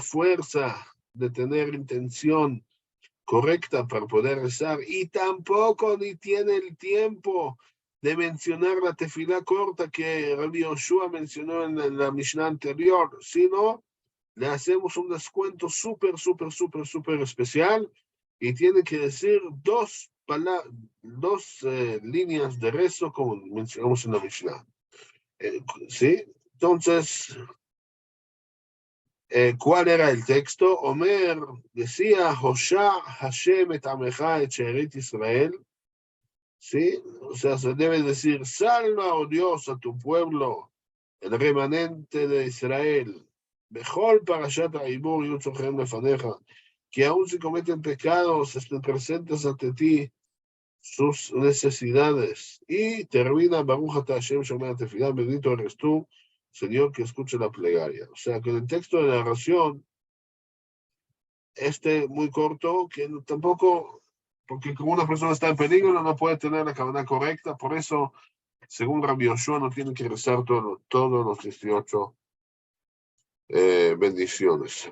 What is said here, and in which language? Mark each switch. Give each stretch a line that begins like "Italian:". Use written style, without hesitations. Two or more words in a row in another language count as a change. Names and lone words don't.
Spanish: fuerza de tener intención correcta para poder rezar y tampoco ni tiene el tiempo de mencionar la tefilá corta que Rabbi Yoshua mencionó en la Mishnah anterior, sino le hacemos un descuento súper especial y tiene que decir dos líneas de rezo como mencionamos en la Mishnah. ¿Sí? Entonces, ¿cuál era el texto? Omer decía,
Hebrew: הושע השם את עמך את שארית ישראל.
Spanish: ¿Sí? O sea, se debe decir, salva, oh Dios, a tu pueblo, el remanente de Israel,
Hebrew: בכל פרשת העבור יהיו צרכיהם לפניך,
Spanish: que aún si cometen pecados, estén presentes ante ti sus necesidades. Y termina
Hebrew: ברוך אתה השם שומע תפילה,
Spanish: bendito eres tú, Señor, que escuche la plegaria. O sea, que en el texto de la oración, muy corto, que tampoco, porque como una persona está en peligro, no puede tener la cabana correcta, por eso, según Rabbi Yoshua, no tiene que rezar todos los 18 bendiciones.